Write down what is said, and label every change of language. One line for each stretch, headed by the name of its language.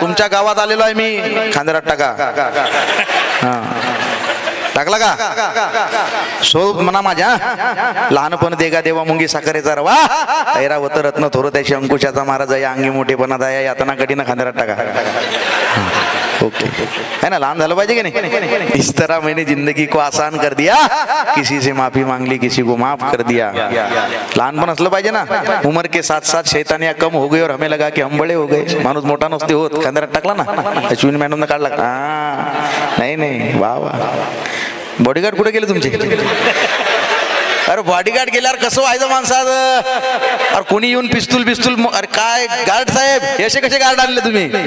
Marathi: तुमच्या गावात आलेलो आहे मी. खांद्यावर टाका. टाकला का? सो म्हणा माझ्या लहानपण देगा देवा मुंगी साखरेचा रवा. ऐरावत रत्न थोर त्याशी अंकुशाचा महाराज या अंगी मोठेपणा दया यातना कठीण खांद्यावर टाका. ओके है ना, लहान झालं पाहिजे की नाही?
Hindi: इस तरह मैंने जिंदगी को आसान कर दिया, किसी से माफी मांग ली, किसी को माफ कर दिया.
Marathi: लहानपण असलं पाहिजे ना.
Hindi: उम्र के साथ साथ शैतानियां कम हो गई और हमें लगा कि हम बड़े हो गए.
Marathi: माणूस मोठा नसते होत. खांद्यावर टाकला ना, अश्विनी मॅडम ने काढला. नाही नाही, वा वा. बॉडीगार्ड कुठे गेले तुमचे? अरे बॉडीगार्ड गेल्यावर कसं व्हायचं माणसाचं? अरे कोणी येऊन पिस्तूल अरे काय गार्ड साहेब असे कसे गार्ड आणले तुम्ही?